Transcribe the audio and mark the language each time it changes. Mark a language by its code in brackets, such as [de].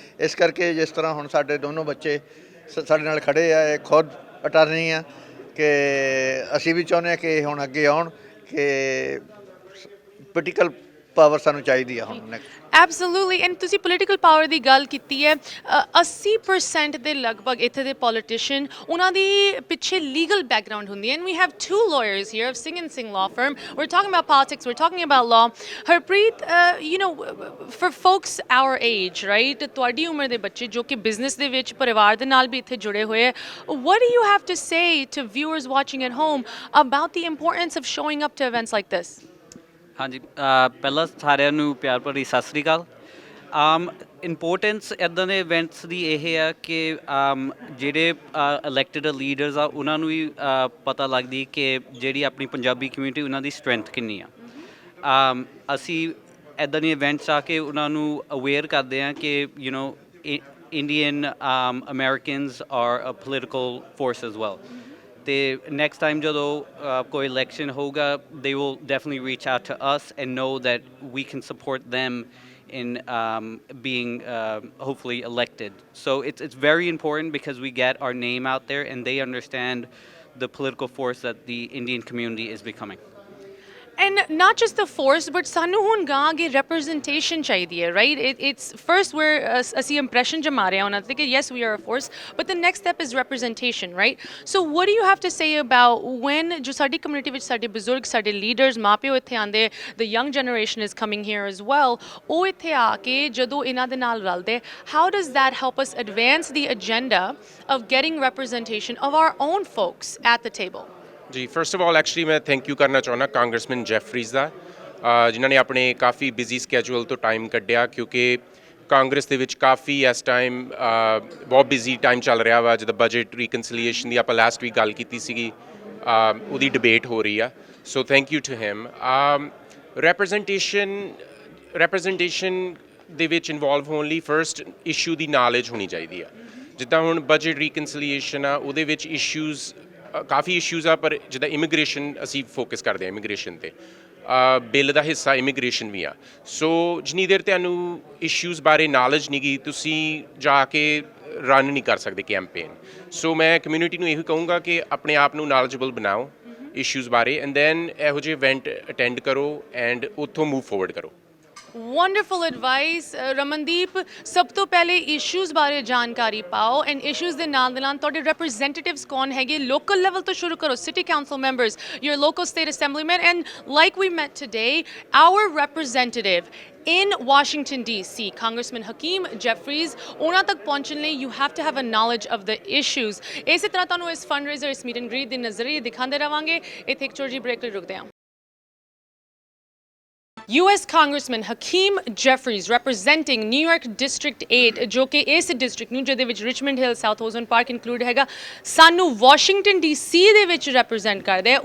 [pa] ਇਸ ਕਰਕੇ ਜਿਸ ਤਰ੍ਹਾਂ ਹੁਣ ਸਾਡੇ ਦੋਨੋਂ ਬੱਚੇ ਸਾਡੇ ਨਾਲ ਖੜ੍ਹੇ ਆ, ਇਹ ਖੁਦ ਅਟਾਰਨੀ ਆ, ਕਿ ਅਸੀਂ ਵੀ ਚਾਹੁੰਦੇ ਹਾਂ ਕਿ ਹੁਣ ਅੱਗੇ ਆਉਣ, ਕਿ ਪੋਲੀਟੀਕਲ ਪਾਵਰ ਸਾਨੂੰ ਚਾਹੀਦੀ ਆ ਹੁਣ ਨੈਕਸਟ। ਐਬਸੋਲੂਟਲੀ ਐਂਡ ਤੁਸੀਂ ਪੋਲੀਟੀਕਲ ਪਾਵਰ ਦੀ ਗੱਲ ਕੀਤੀ ਹੈ 80% ਦੇ ਲਗਭਗ ਇੱਥੇ ਦੇ ਪੋਲੀਟੀਸ਼ੀਅਨ ਉਹਨਾਂ ਦੀ ਪਿੱਛੇ ਲੀਗਲ ਬੈਕਗ੍ਰਾਉਂਡ ਹੁੰਦੀ ਹੈ [en] And we have 2 lawyers here of Singh law firm. We're talking about politics, we're talking about law. Harpreet, you know, for folks our age, right, [pa] ਤੁਹਾਡੀ ਉਮਰ ਦੇ ਬੱਚੇ ਜੋ ਕਿ ਬਿਜ਼ਨਸ ਦੇ ਵਿੱਚ ਪਰਿਵਾਰ ਦੇ ਨਾਲ ਵੀ ਇੱਥੇ ਜੁੜੇ ਹੋਏ ਹੈ, [en] what do you have to say to viewers watching at home about the importance of showing up to events like this? [pa] ਹਾਂਜੀ ਪਹਿਲਾਂ ਸਾਰਿਆਂ ਨੂੰ ਪਿਆਰ ਭਰੀ ਸਤਿ ਸ੍ਰੀ ਅਕਾਲ। ਇੰਪੋਰਟੈਂਸ ਇੱਦਾਂ ਦੇ ਇਵੈਂਟਸ ਦੀ ਇਹ ਆ ਕਿ ਜਿਹੜੇ ਇਲੈਕਟਡ ਲੀਡਰਸ ਆ ਉਹਨਾਂ ਨੂੰ ਵੀ ਪਤਾ ਲੱਗਦੀ ਕਿ ਜਿਹੜੀ ਆਪਣੀ ਪੰਜਾਬੀ ਕਮਿਊਨਿਟੀ ਉਹਨਾਂ ਦੀ ਸਟਰੈਂਥ ਕਿੰਨੀ ਆ। ਅਸੀਂ ਇੱਦਾਂ ਦੇ ਇਵੈਂਟਸ ਆ ਕੇ ਉਹਨਾਂ ਨੂੰ ਅਵੇਅਰ ਕਰਦੇ ਹਾਂ ਕਿ [en] You know Indian Americans are a political force as well. [pa] ਤੇ ਨੈਕਸਟ ਟਾਈਮ ਜਦੋਂ ਕੋਈ ਇਲੈਕਸ਼ਨ ਹੋਊਗਾ [en] they will definitely reach out to us and know that we can support them in being hopefully elected. So it's very important because we get our name out there and they understand the political force that the Indian community is becoming. And not just the force, but [pa] ਸਾਨੂੰ ਹੁਣ ਗਾਂ ਅੱਗੇ representation ਚਾਹੀਦੀ ਹੈ, [en] right? It's first where [pa] ਅਸੀਂ impression ਜਮਾ ਰਹੇ ਹਾਂ ਉਹਨਾਂ ਤੇ ਕਿ [en] yes we are a force, but the next step is representation, right? So what do you have to say about when [pa] ਜੋ ਸਾਡੀ community ਵਿੱਚ ਸਾਡੇ ਬਜ਼ੁਰਗ ਸਾਡੇ leaders ਮਾਪਿਓ ਇੱਥੇ ਆਉਂਦੇ, [en] the young generation is coming here as well, [pa] ਉਹ ਇੱਥੇ ਆ ਕੇ ਜਦੋਂ ਇਹਨਾਂ ਦੇ ਨਾਲ ਰਲਦੇ, [en] how does that help us advance the agenda of getting representation of our own folks at the table? [pa] ਜੀ [en] first of all actually [pa] ਮੈਂ ਥੈਂਕ ਯੂ ਕਰਨਾ ਚਾਹੁੰਦਾ ਕਾਂਗਰਸਮੈਨ ਜੈਫਰੀਜ਼ ਦਾ ਜਿਨ੍ਹਾਂ ਨੇ ਆਪਣੇ ਕਾਫੀ ਬਿਜ਼ੀ ਸਕੈਜੂਅਲ ਤੋਂ ਟਾਈਮ ਕੱਢਿਆ ਕਿਉਂਕਿ ਕਾਂਗਰਸ ਦੇ ਵਿੱਚ ਕਾਫੀ ਇਸ ਟਾਈਮ ਬਹੁਤ ਬਿਜ਼ੀ ਟਾਈਮ ਚੱਲ ਰਿਹਾ ਵਾ। ਜਿੱਦਾਂ ਬਜਟ ਰੀਕਨਸੀਲੀਏਸ਼ਨ ਦੀ ਆਪਾਂ ਲਾਸਟ ਵੀਕ ਗੱਲ ਕੀਤੀ ਸੀਗੀ ਉਹਦੀ ਡਿਬੇਟ ਹੋ ਰਹੀ ਆ। [en] So thank you to him. [pa] ਰੈਪਰੈਜ਼ੈਂਟੇਸ਼ਨ ਦੇ ਵਿੱਚ ਇਨਵੋਲਵ ਹੋਣ ਲਈ ਫਰਸਟ ਇਸ਼ੂ ਦੀ ਨਾਲੇਜ ਹੋਣੀ ਚਾਹੀਦੀ ਆ। ਜਿੱਦਾਂ ਹੁਣ ਬਜਟ ਰੀਕਨਸੀਲੀਏਸ਼ਨ ਆ ਉਹਦੇ ਵਿੱਚ ਇਸ਼ੂਜ਼ ਕਾਫੀ ਇਸ਼ੂਜ਼ ਆ ਪਰ ਜਿੱਦਾਂ ਇਮੀਗ੍ਰੇਸ਼ਨ ਅਸੀਂ ਫੋਕਸ ਕਰਦੇ ਹਾਂ ਇਮੀਗ੍ਰੇਸ਼ਨ 'ਤੇ ਬਿੱਲ ਦਾ ਹਿੱਸਾ ਇਮੀਗ੍ਰੇਸ਼ਨ ਵੀ ਆ। ਸੋ ਜਿੰਨੀ ਦੇਰ ਤੁਹਾਨੂੰ ਇਸ਼ੂਜ਼ ਬਾਰੇ ਨਾਲੇਜ ਨਹੀਂ ਗੀ ਤੁਸੀਂ ਜਾ ਕੇ ਰਨ ਨਹੀਂ ਕਰ ਸਕਦੇ ਕੈਂਪੇਨ। ਸੋ ਮੈਂ ਕਮਿਊਨਿਟੀ ਨੂੰ ਇਹੋ ਕਹੂੰਗਾ ਕਿ ਆਪਣੇ ਆਪ ਨੂੰ ਨਾਲੇਜੇਬਲ ਬਣਾਓ ਇਸ਼ੂਜ਼ ਬਾਰੇ ਐਂਡ ਦੈਨ ਇਹੋ ਜਿਹੇ ਇਵੈਂਟ ਅਟੈਂਡ ਕਰੋ ਐਂਡ ਉੱਥੋਂ ਮੂਵ ਫੋਰਵਰਡ ਕਰੋ। [en] Wonderful advice, Ramandeep. [pa] ਸਭ ਤੋਂ ਪਹਿਲੇ ਇਸ਼ੂਜ਼ ਬਾਰੇ ਜਾਣਕਾਰੀ ਪਾਓ ਐਂਡ ਇਸ਼ੂਜ਼ ਦੇ ਨਾਲ ਤੁਹਾਡੇ representatives ਕੌਣ ਹੈਗੇ ਲੋਕਲ ਲੈਵਲ ਤੋਂ ਸ਼ੁਰੂ ਕਰੋ, [en] city council members, your local state assemblymen, and like we met today, our representative in Washington DC, Congressman Hakeem Jeffries, [pa] ਉਹਨਾਂ ਤੱਕ ਪਹੁੰਚਣ ਲਈ [en] you have to have a knowledge of the issues. [pa] ਇਸੇ ਤਰ੍ਹਾਂ ਤੁਹਾਨੂੰ ਇਸ fundraiser ਇਸ meet and greet ਦੇ ਨਜ਼ਰੀਏ ਦਿਖਾਉਂਦੇ ਰਵਾਂਗੇ। ਇੱਥੇ ਇੱਕ ਛੋਟੀ ਜਿਹੀ ਬ੍ਰੇਕ ਲਈ ਰੁਕਦੇ ਹਾਂ। [en] US Congressman Hakeem Jeffries representing New York District 8 [pa] ਜੋ ਕਿ ਇਸ ਡਿਸਟ੍ਰਿਕਟ ਨੂੰ ਜਿਹਦੇ ਵਿੱਚ ਰਿਚਮੰਡ ਹਿਲ ਸਾਊਥ ਓਜ਼ਨ ਪਾਰਕ ਇਨਕਲੂਡ ਹੈਗਾ ਸਾਨੂੰ ਵਾਸ਼ਿੰਗਟਨ DC ਦੇ ਵਿੱਚ ਰਿਪਰੈਜ਼ੈਂਟ ਕਰਦੇ ਆ।